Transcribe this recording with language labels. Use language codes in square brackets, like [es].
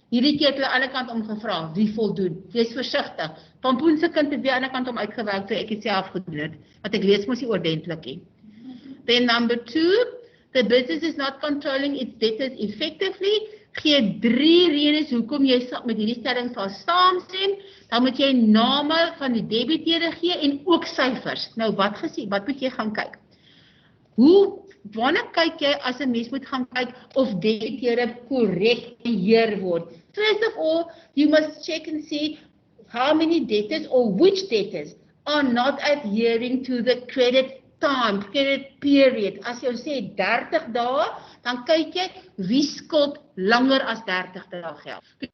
[af] Hierdie keer het hulle alle kant om gevra, wie voldoen? Wees versigtig. Pampoen se kind het die ander kant om uitgewerk, toe ek het self gedoen het, want ek lees mos nie ordentlik nie. [en] Then number 2, the business is not controlling its debtors effectively. [af] Gee 3 redes hoekom jy met hierdie stelling sal saamstem. Dan moet jy name van die debiteure gee en ook syfers. Nou wat moet jy gaan kyk? Wanneer kyk jy as 'n mens moet gaan kyk of debiteure korrek beheer word? [en] First of all, you must check and see how many debtors or which debtors are not adhering to the credit time, credit period. [af] As jy sê 30 dae, dan kyk jy wie skuld langer as 30 dae geld.